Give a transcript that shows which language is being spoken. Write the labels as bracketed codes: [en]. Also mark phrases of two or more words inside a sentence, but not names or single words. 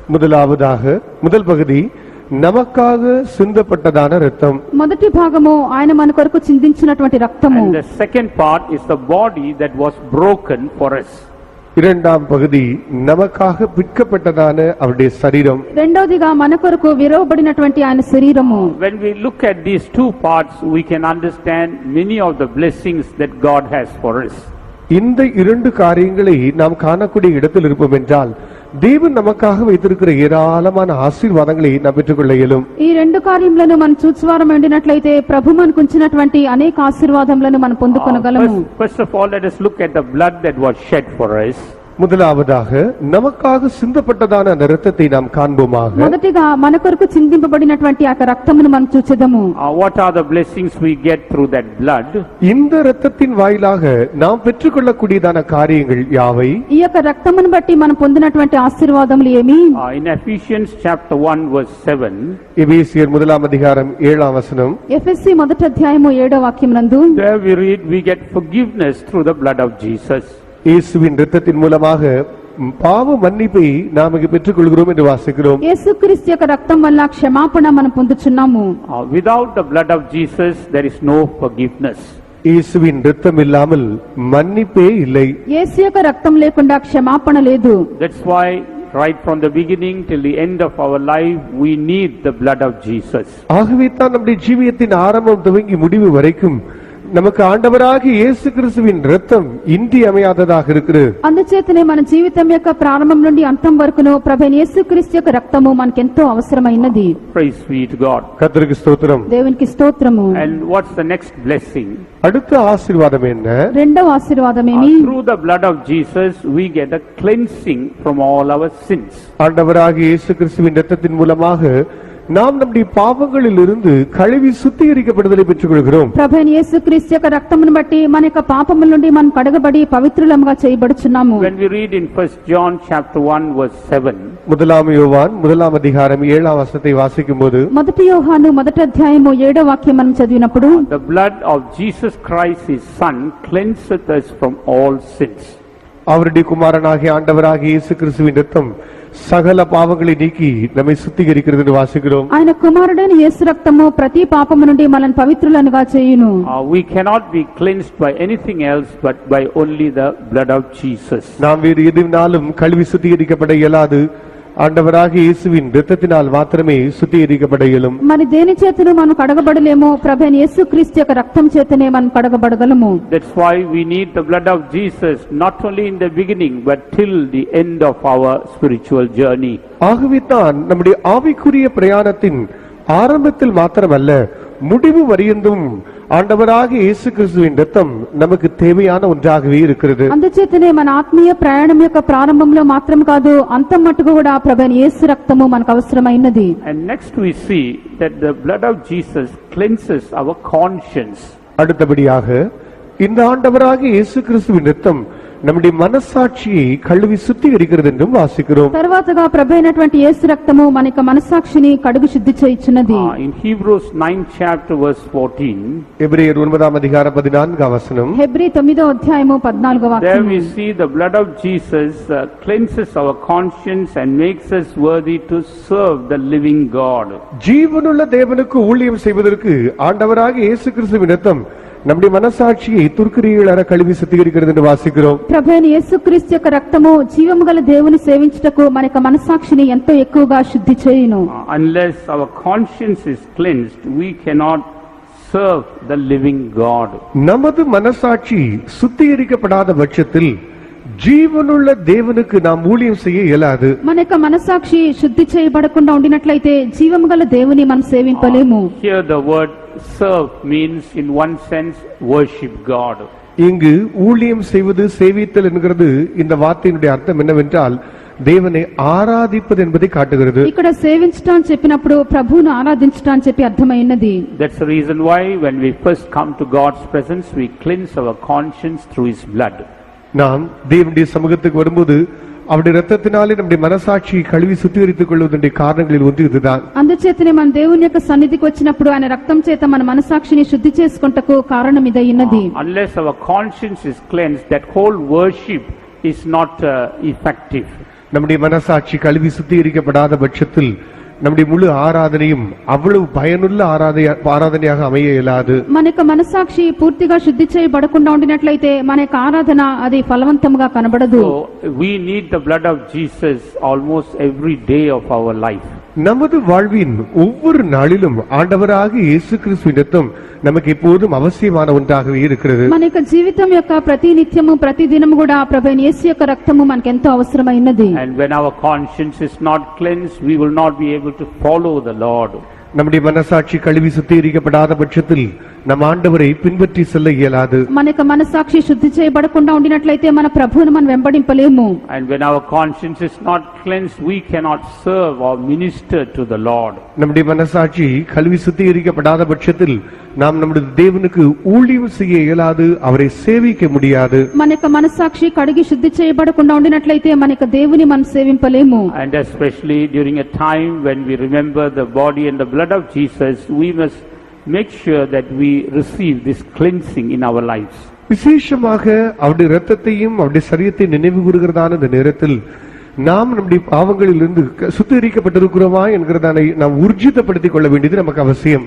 [ta] முதல் பகுதி நமக்காக சிந்தப்பட்டதான இரத்தம். [te] మొదటి భాగము ఆయన మన కొరకు చిందించినటువంటి రక్తము. [en] And the second part is the body that was broken for us. [ta] இரண்டாம் பகுதி நமக்காக பிற்கப்பட்டதான அவருடைய சரீரம். [te] రెండోదిగా మన కొరకు విరవబడినటువంటి ఆయన శరీరము. [en] When we look at these two parts, we can understand many of the blessings that God has for us. [ta] இந்த இரண்டு காரியங்களை நாம் காணக்கூடிய இடத்தில் இருப்போம் என்றால் தேவன் நமக்காக வைத்திருக்கிற ஏராளமான ஆசீர்வாதங்களை நாம் பெற்றுக்கொள்ள இயலும். [te] ఈ రెండు కార్యములను మనం చూచువారం ఉండినట్లయితే ప్రభు మనకు ఉంచినటువంటి అనేక ఆశీర్వాదములను మనం పొందుకొనగలము. [en] First of all, let us look at the blood that was shed for us. [ta] முதலாவதாக நமக்காக சிந்தப்பட்டதான அந்த இரத்தத்தை நாம் காண்போமாக. [te] మొదటిగా మన కొరకు చిందింపబడినటువంటి ఆ రక్తమును మనం చూచెదము. [en] What are the blessings we get through that blood? [ta] இந்த இரத்தத்தின் வாயிலாக நாம் பெற்றுக்கொள்ளக்கூடியதான காரியங்கள் யாவை? [te] ఈ యొక్క రక్తమును బట్టి మనం పొందినటువంటి ఆశీర్వాదములు ఏమి? [en] In Ephesians chapter 1 verse 7, [ta] எபேசியர் 1:7 [te] ఎఫెసీ 1:7 [en] there we read, we get forgiveness through the blood of Jesus. [ta] இயேசுவின் இரத்தத்தின் மூலமாக பாவ மன்னிப்பை நாம் பெற்றுக் கொள்கிறோம் என்று வாசிக்கிறோம். [te] యేసుక్రీస్తు యొక్క రక్తం వల్ల క్షమాపణ మనం పొందుచున్నాము. [en] Without the blood of Jesus, there is no forgiveness. [ta] இயேசுவின் இரத்தம் இல்லாமல் மன்னிப்பே இல்லை. [te] యేసు యొక్క రక్తం లేకుండా క్షమాపణ లేదు. [en] That's why right from the beginning till the end of our life, we need the blood of Jesus. [ta] ஆகவே தான் நம்முடைய ஜீவியத்தின் ஆரம்பம் துவங்கி முடிவு வரைக்கும் நமக்கு ஆண்டவராகிய இயேசு கிறிஸ்துவின் இரத்தம் இன்றியமையாததாக இருக்கிறது. [te] అందుచేతనే మన జీవితం యొక్క ప్రారంభం నుండి అంతం వరకును ప్రభువైన యేసుక్రీస్తు యొక్క రక్తము మనకెంతో అవసరమైనది. [en] Praise be to God. [ta] கர்த்தருக்கு ஸ்தோத்திரம். [te] దేవునికి స్తోత్రము. [en] And what's the next blessing? [ta] அடுத்த ஆசீர்வாதம் என்ன? [te] రెండవ ఆశీర్వాదమేమి? [en] Through the blood of Jesus we get a cleansing from all our sins. [ta] ஆண்டவராகிய இயேசு கிறிஸ்துவின் இரத்தத்தின் மூலமாக நாம் நம்முடைய பாவங்களில் இருந்து கழுவி சுத்திகரிக்கப்படுதலை பெற்றுக் கொள்கிறோம். [te] ప్రభువైన యేసుక్రీస్తు యొక్క రక్తమును బట్టి మన యొక్క పాపముల నుండి మనం కడగబడి పవిత్రులముగా చేయబడుచున్నాము. [en] When we read in 1 John chapter 1 verse 7, [ta] முதலாம் யோவான் முதலாம் அதிகாரம் 7ஆம் வசனத்தை வாசிக்கும்போது, [te] మొదటి యోహాను మొదటి అధ్యాయము 7వ వాక్యం మనం చదివినప్పుడు, [en] the blood of Jesus Christ his son cleanseth us from all sins. [ta] அவருடைய குமாரனாகிய ஆண்டவராகிய இயேசு கிறிஸ்துவின் இரத்தம் சகல பாவங்களை நீக்கி நம்மை சுத்திகரிக்கிறது என்று வாசிக்கிறோம். [te] ఆయన కుమారుడైన యేసు రక్తము ప్రతి పాపము నుండి మనల్ని పవిత్రులనుగా చేయును. [en] We cannot be cleansed by anything else but by only the blood of Jesus. [ta] நாம் வேறு எதுனாலும் கழுவி சுத்திகரிக்கப்பட இயலாது. ஆண்டவராகிய இயேசுவின் இரத்தத்தினால் மாத்திரமே சுத்திகரிக்கப்பட இயலும். [te] మరి దేని చేతను మనం కడగబడలేమో ప్రభువైన యేసుక్రీస్తు యొక్క రక్తం చేతనే మనం కడగబడగలము. [en] That's why we need the blood of Jesus not only in the beginning but till the end of our spiritual journey. [ta] ஆகவே தான் நம்முடைய ஆவிக்குரிய பிரயாணத்தின் ஆரம்பத்தில் மாத்திரமல்ல முடிவு வரையிலும் ஆண்டவராகிய இயேசு கிறிஸ்துவின் இரத்தம் நமக்கு தேவையான ஒன்றாகவே இருக்கிறது. [te] అందుచేతనే మన ఆత్మీయ ప్రయాణం యొక్క ప్రారంభంలో మాత్రం కాదు అంతం మట్టుకు కూడా ప్రభువైన యేసు రక్తము మనకు అవసరమైనది. [en] And next we see that the blood of Jesus cleanses our conscience. [ta] அடுத்தபடியாக இந்த ஆண்டவராகிய இயேசு கிறிஸ்துவின் இரத்தம் நம்முடைய மனசாட்சியை கழுவி சுத்திகரிக்கிறது என்றும் வாசிக்கிறோம். [te] తర్వాతగా ప్రభువైనటువంటి యేసు రక్తము మన యొక్క మనస్సాక్షిని కడుగు శుద్ధి చేయుచున్నది. [en] In Hebrews 9th chapter verse 14, [ta] எபிரேயர் 9ஆம் அதிகாரம் 14ஆம் வசனம், [te] హెబ్రీ 9వ అధ్యాయము 14వ [en] there [te] వాక్యం. [en] we see the blood of Jesus cleanses our conscience and makes us worthy to serve the living God. [ta] ஜீவனுள்ள தேவனுக்கு ஊழியம் செய்வதற்கு ஆண்டவராகிய இயேசு கிறிஸ்துவின் இரத்தம் நம்முடைய மனசாட்சியை துர்க்கிரியலற கழுவி சுத்திகரிக்கிறது என்று வாசிக்கிறோம். [te] ప్రభువైన యేసుక్రీస్తు యొక్క రక్తము జీవము గల దేవుని సేవించుటకు మన యొక్క మనస్సాక్షిని ఎంతో ఎక్కువగా శుద్ధి చేయును. [en] Unless our conscience is cleansed, we cannot serve the living God. [ta] நமது மனசாட்சி சுத்திகரிக்கப்படாத பட்சத்தில் [te] జీవనుள்ள దేవునికి [ta] நாம் ஊழியம் செய்ய இயலாது. [te] మన యొక్క మనస్సాక్షి శుద్ధి చేయబడకుండా ఉండినట్లయితే జీవము గల దేవుని మనం సేవింపలేము. [en] Here the word serve means in one sense worship God. [ta] இங்கு ஊழியம் செய்வது சேவித்தல் என்கிறது இந்த வார்த்தையினுடைய அர்த்தம் என்னவென்றால் தேவனை ஆராதிப்பது என்பதை காட்டுகிறது. [te] ఇక్కడ సేవించటం అని చెప్పినప్పుడు ప్రభువును ఆరాధించటం అని చెప్పి అర్థమైనది. [en] That's the reason why when we first come to God's presence we cleanse our conscience through his blood. [ta] நாம் தேவனுடைய சமூகத்துக்கு வரும்போது அவருடைய இரத்தத்தினாலே நம்முடைய மனசாட்சியை கழுவி சுத்திகரித்துக் கொள்வதற்குரிய காரணங்களில் ஒன்று இதுதான். [te] అందుచేతనే మన దేవుని యొక్క సన్నిధికి వచ్చినప్పుడు ఆయన రక్తం చేత మన మనస్సాక్షిని శుద్ధి చేసుకొనుటకు కారణం ఇదైనది. [en] Unless our conscience is cleansed, that whole worship is not effective. [ta] நம்முடைய மனசாட்சி கழுவி சுத்திகரிக்கப்படாத பட்சத்தில் நம்முடைய முழு ஆராதனையும் அவ்வளவு பயனுள்ள ஆராதனையாக அமைய இயலாது. [te] మన యొక్క మనస్సాక్షి పూర్తిగా శుద్ధి చేయబడకుండా ఉండినట్లయితే మన యొక్క ఆరాధన అది ఫలవంతంగా కనబడదు. [en] So we need the blood of Jesus almost every day of our life. [ta] நமது வாழ்வின் ஒவ்வொரு நாளிலும் ஆண்டவராகிய இயேசு கிறிஸ்துவின் இரத்தம் நமக்கு எப்போதும் அவசியமான ஒன்றாகவே இருக்கிறது. [te] మన యొక్క జీవితం యొక్క ప్రతి నిత్యము ప్రతి దినము కూడా ప్రభువైన యేసు యొక్క రక్తము మనకు ఎంతో అవసరమైనది. [en] And when our conscience is not cleansed, we will not be able to follow the Lord. [ta] நம்முடைய மனசாட்சி கழுவி சுத்திகரிக்கப்படாத பட்சத்தில் நம் ஆண்டவரை பின்பற்றி செல்ல இயலாது. [te] మన యొక్క మనస్సాక్షి శుద్ధి చేయబడకుండా ఉండినట్లయితే మన ప్రభువును మనం వెంబడింపలేము. [en] And when our conscience is not cleansed, we cannot serve or minister to the Lord. [ta] நம்முடைய மனசாட்சி கழுவி சுத்திகரிக்கப்படாத பட்சத்தில் நாம் நம்முடைய தேவனுக்கு ஊழியம் செய்ய இயலாது, அவரை சேவிக்க முடியாது. [te] మన యొక్క మనస్సాక్షి కడిగి శుద్ధి చేయబడకుండా ఉండినట్లయితే మన యొక్క దేవుని మనం సేవింపలేము. [en] And especially during a time when we remember the body and the blood of Jesus, we must make sure that we receive this cleansing in our lives. [ta] விசேஷமாக அவருடைய இரத்தத்தையும் அவருடைய சரீரத்தை நினைவு கூறுகிறதான இந்த நேரத்தில் நாம் நம்முடைய பாவங்களிலிருந்து சுத்திகரிக்கப்பட்டிருக்கிறோமா என்கிறதான நாம் ஊர்ஜிதப்படுத்திக் கொள்ள வேண்டியது நமக்கு அவசியம்.